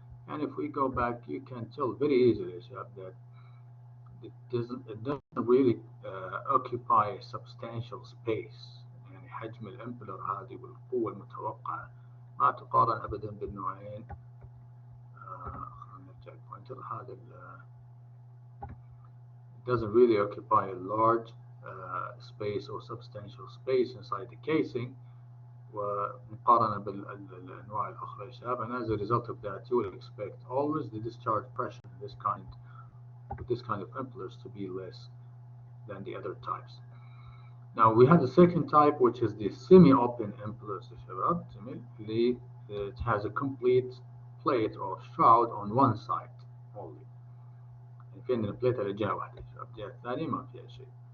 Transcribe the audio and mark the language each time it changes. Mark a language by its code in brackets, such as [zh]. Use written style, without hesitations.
[en] And if we go back, you can tell very easily that it doesn't really occupy a substantial space. [ar] يعني حجم الامبلر هذه والقوة المتوقعة ما تقارن ابدا بالنوعين. نرجع البوينتر هذا [en] it doesn't really occupy a large space or substantial space inside the casing [ar] ومقارنة بالأنواع الأخرى يا شباب. [en] And as a result of that, you will expect always the discharge pressure in this kind of implers to be less than the other types. Now we have the second type, which is the semi-open implers [ar] يا شباب. [en] It has a complete plate or shroud on one side only. [ar] يعني في عندنا بليت على جهة واحدة يا شباب، الجهة الثانية ما فيها شيء.